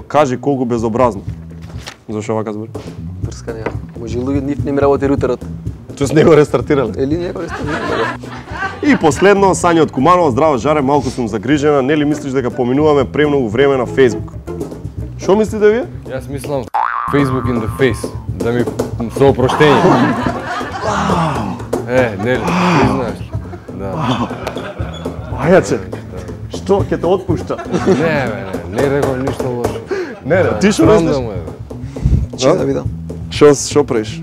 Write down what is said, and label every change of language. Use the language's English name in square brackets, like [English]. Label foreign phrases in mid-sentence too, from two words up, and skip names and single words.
[Macedonian] Кажи колку безобразно. Зошто вака збори? Трскане. Може луѓе нив не ми работи рутерот. Тоест не го рестартирале. Или не го рестартирале. И последно, Сања од Куманово, здраво Жаре, малку сум загрижена, нели мислиш дека поминуваме премногу време на Facebook? Што мислите вие? Јас мислам [English] Facebook in the face. [Macedonian] Да ми со опроштење. Нели, ти знаеш. Да. Ајаче, што ќе те отпушта? Не рекол ништо лошо. Не, ти што Срам мислиш? да му е. Че да видам. Што правиш?